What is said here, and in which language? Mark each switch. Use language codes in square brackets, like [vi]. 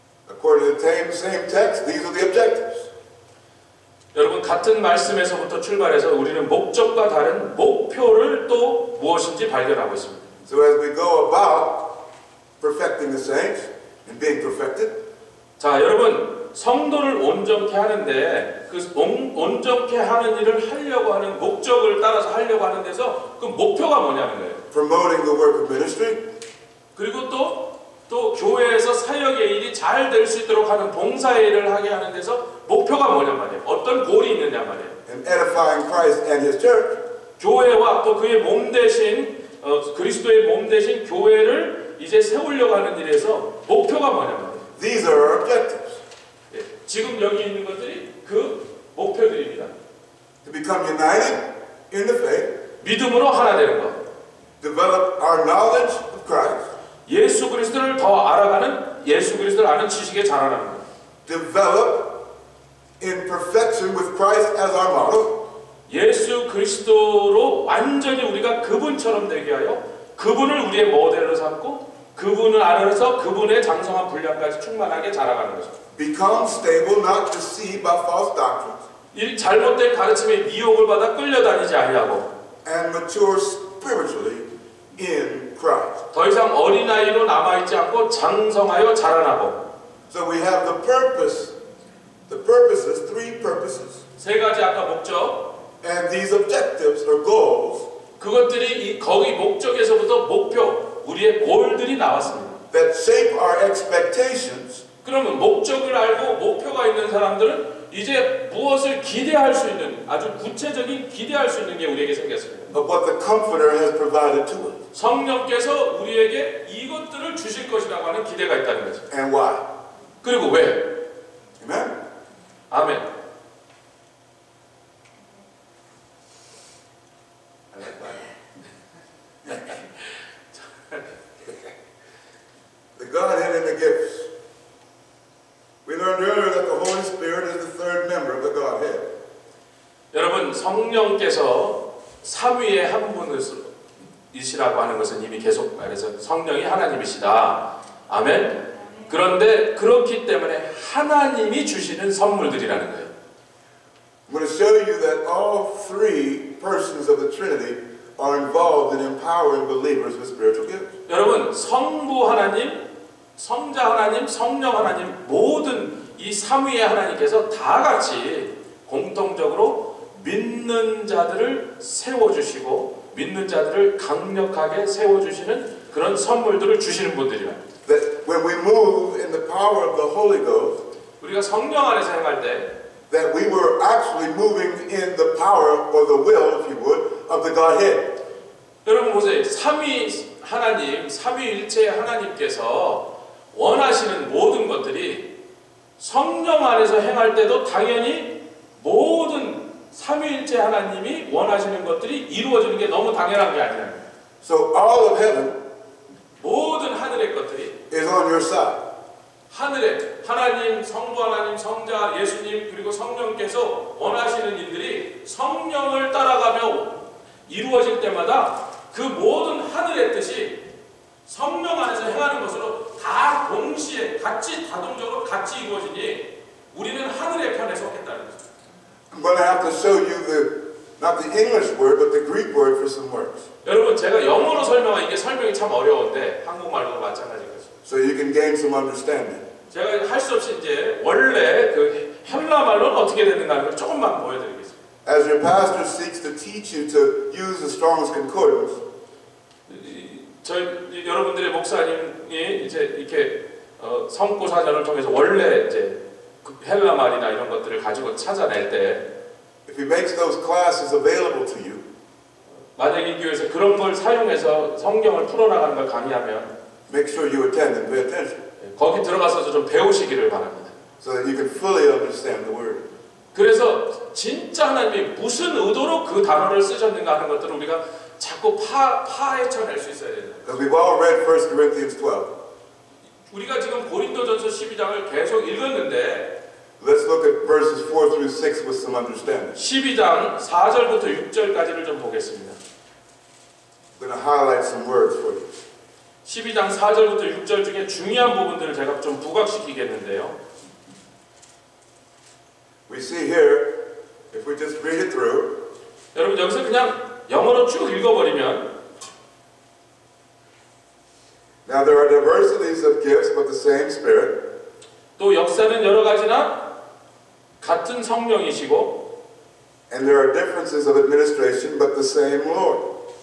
[en] According to the same text, these are the objectives. [ko] 여러분 같은 말씀에서부터 출발해서 우리는 목적과 다른 목표를 또 무엇인지 발견하고 있습니다. [en] So as we go about perfecting the saints and being perfected, [ko] 자, 여러분 성도를 온전케 하는데 그 온전케 하는 일을 하려고 하는 목적을 따라서 하려고 하는 데서 그 목표가 뭐냐는 거예요. [en] promoting the work of ministry, [ko] 그리고 또 교회에서 사역의 일이 잘 될 수 있도록 하는 봉사의 일을 하게 하는 데서 목표가 뭐냐 말이에요. 어떤 골이 있느냐 말이에요. [en] and edifying Christ and His church. [ko] 교회와 또 그의 몸 대신 그리스도의 몸 대신 교회를 이제 세우려고 하는 일에서 목표가 뭐냐 말이에요. [en] These are our objectives. [ko] 예, 지금 여기 있는 것들이 그 목표들입니다. [en] To become united in the faith, [ko] 믿음으로 하나 되는 것. [en] develop our knowledge of Christ, [ko] 예수 그리스도를 더 알아가는 예수 그리스도를 아는 지식에 자라나는 것. [en] develop in perfection with Christ as our model, [ko] 예수 그리스도로 완전히 우리가 그분처럼 되게 하여 그분을 우리의 모델로 삼고 그분을 알아서 그분의 장성한 분량까지 충만하게 자라가는 거죠. [en] become stable, not deceived by false doctrines, [ko] 이 잘못된 가르침에 미혹을 받아 끌려다니지 아니하고 [en] and mature spiritually in Christ. [ko] 더 이상 어린아이로 남아있지 않고 장성하여 자라나고. [en] So we have the purpose, the purposes, three purposes. [ko] 세 가지 아까 목적. [en] And these objectives or goals [ko] 그것들이 거기 목적에서부터 목표, 우리의 골들이 나왔습니다. [en] that shape our expectations [ko] 그러면 목적을 알고 목표가 있는 사람들은 이제 무엇을 기대할 수 있는 아주 구체적인 기대할 수 있는 게 우리에게 생겼습니다. [en] of what the Comforter has provided to us. [ko] 성령께서 우리에게 이것들을 주실 것이라고 하는 기대가 있다는 거죠. [en] And why? [ko] 그리고 왜? [en] Amen? [ko] 아멘. [en] I like that. The Godhead and the gifts. We learned earlier that the Holy Spirit is the third member of the Godhead. [ko] 여러분, 성령께서 삼위의 한 분이시라고 하는 것은 이미 계속 말해서 성령이 하나님이시다. 아멘. 그런데 그렇기 때문에 하나님이 주시는 선물들이라는 거예요. [en] I'm going to show you that all three persons of the Trinity are involved in empowering believers with spiritual gifts. [ko] 여러분, 성부 하나님, 성자 하나님, 성령 하나님 모든 이 삼위의 하나님께서 다 같이 공통적으로 믿는 자들을 세워주시고 믿는 자들을 강력하게 세워주시는 그런 선물들을 주시는 분들이라. [en] That when we move in the power of the Holy Ghost, [ko] 우리가 성령 안에서 행할 때 [en] that we were actually moving in the power or the will, if you would, of the Godhead. [ko] 여러분 보세요. 삼위 하나님, 삼위일체의 하나님께서 원하시는 모든 것들이 성령 안에서 행할 때도 당연히 모든 삼위일체 하나님이 원하시는 것들이 이루어지는 게 너무 당연한 게 아니라. [en] So all of heaven [ko] 모든 하늘의 것들이 [en] is on your side. [ko] 하늘에 하나님, 성부 하나님, 성자, 예수님 그리고 성령께서 원하시는 일들이 성령을 따라가며 이루어질 때마다 그 모든 하늘의 뜻이 성령 안에서 행하는 것으로 다 동시에 같이 다동적으로 같이 이루어지니 우리는 하늘의 편에 속했다는 거죠. [en] I'm going to have to show you not the English word, but the Greek word for some words. [ko] 여러분 제가 영어로 설명한 이게 설명이 참 어려운데 한국말로도 마찬가지겠죠. [en] So you can gain some understanding. [ko] 제가 할 수 없이 이제 원래 그 헬라 말로는 어떻게 되는가 하는 걸 조금만 보여드리겠습니다. [en] As your pastor seeks to teach you to use the Strong's Concordance, [ko] 저희 여러분들의 목사님이 이제 이렇게 성구 사전을 통해서 원래 이제 그 헬라 말이나 이런 것들을 가지고 찾아낼 때, [en] if he makes those classes available to you, [ko] 만약에 이 교회에서 그런 걸 사용해서 성경을 풀어나가는 걸 강의하면 [en] make sure you attend and pay attention, [ko] 거기 들어가서도 좀 배우시기를 바랍니다. [en] so that you can fully understand the word. [ko] 그래서 진짜 하나님이 무슨 의도로 그 단어를 쓰셨는가 하는 것들을 우리가 자꾸 파헤쳐낼 수 있어야 됩니다. [en] Because we've all read 1 Corinthians 12. [ko] 우리가 지금 고린도전서 12장을 계속 읽었는데 [en] Let's look at verses 4 through 6 with some understanding. [ko] 12장 4절부터 6절까지를 좀 보겠습니다. [en] I'm going to highlight some words for you. [ko] 12장 4절부터 6절 중에 중요한 부분들을 제가 좀 부각시키겠는데요. [en] We see here, if we just read it through, [ko] 여러분 여기서 그냥 영어로 쭉 읽어버리면 [en] now there are diversities of gifts but the same Spirit. [ko] 또 역사는 여러 가지나 같은 성령이시고 [en] And there are differences of administration but the same Lord.